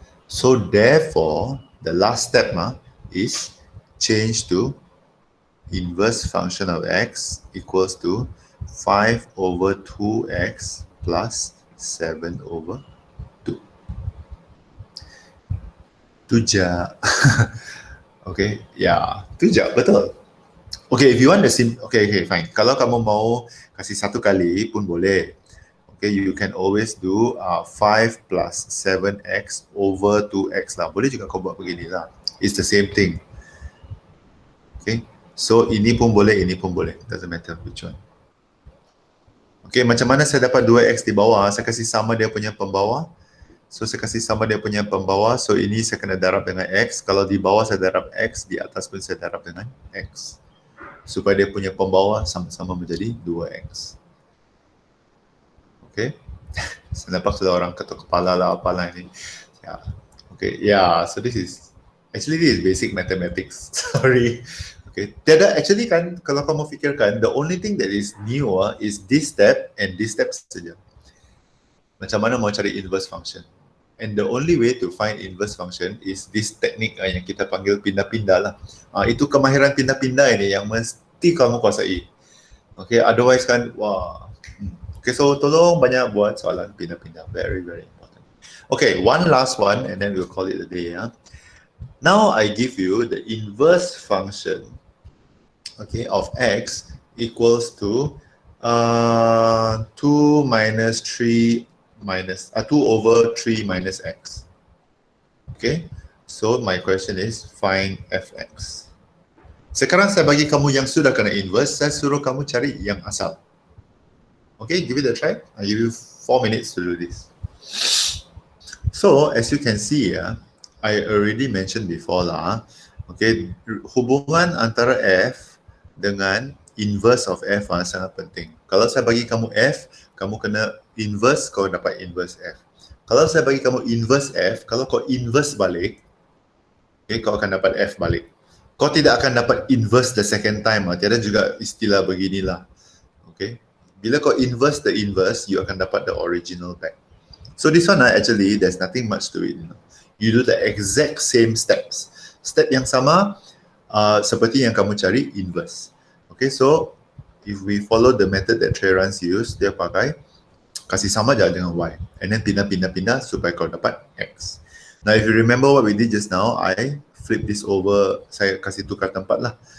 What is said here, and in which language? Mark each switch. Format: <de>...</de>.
<en>So therefore, the last step is change to inverse function of x equals to 5 over 2x plus 7 over 2.</en> <ms>Tu je. Okay, ya, tu je, betul.</ms> <en>Okay, if you want the okay, fine.</en> <ms>Kalau kamu mau kasih satu kali pun boleh.</ms> <en>Okay, you can always do 5 plus 7x over 2x lah.</en> <ms>Boleh juga kau buat begini lah.</ms> <en>It's the same thing.</en> <ms>Okay, so ini pun boleh, ini pun boleh.</ms> <en>Doesn't matter which one.</en> <ms>Okay, macam mana saya dapat 2x di bawah? Saya kasih sama dia punya pembawa. So, saya kasih sama dia punya pembawa. So, ini saya kena darab dengan x. Kalau di bawah saya darab x, di atas pun saya darab dengan x. Supaya dia punya pembawa sama-sama menjadi 2x. Okay. Saya nampak sudah orang ketuk kepala lah apalah ini.</ms> <en>Yeah. Okay, yeah. So, this is basic mathematics. Sorry. Okay. Tiada, actually kan,</en> <ms>kalau kamu fikirkan,</ms> <en>the only thing that is new is this step and this step</en> <ms>saja. Macam mana mau cari</ms> <en>inverse function. And the only way to find inverse function is this technique</en> <ms>yang kita panggil pindah-pindah lah. Itu kemahiran pindah-pindah ini yang mesti kamu kuasai. Okay, otherwise kan, wah. Okay, so tolong banyak buat soalan pindah-pindah.</ms> <en>Very, very important. Okay, one last one and then we'll call it a day. Now I give you the inverse function, okay, of x equals to 2 minus 3 minus 2 over 3 minus x. Okay, so my question is find fx.</en> <ms>Sekarang saya bagi kamu yang sudah kena inverse, saya suruh kamu cari yang asal.</ms> <en>Okay, give it a try. I'll give you 4 minutes to do this. So as you can see, I already mentioned before lah.</en> <ms>Okay, hubungan antara f dengan inverse of f sangat penting. Kalau saya bagi kamu f, kamu kena inverse, kau dapat inverse f. Kalau saya bagi kamu inverse f, kalau kau inverse balik, okay, kau akan dapat f balik. Kau tidak akan dapat inverse</ms> <en>the second time.</en> <ms>Tiada juga istilah beginilah. Okay. Bila kau inverse the inverse, you akan dapat</ms> <en>the original back. So this one actually, there's nothing much to it. You do the exact same steps.</en> <ms>Step yang sama seperti yang kamu cari inverse.</ms> <en>Okay, so if we follow the method that Trey Rans use,</en> <ms>dia pakai kasih sama je dengan y.</ms> <en>And then</en> <ms>pindah supaya kau dapat x.</ms> <en>Now if you remember what we did just now, I flip this over,</en> <ms>saya kasih tukar tempat lah.</ms>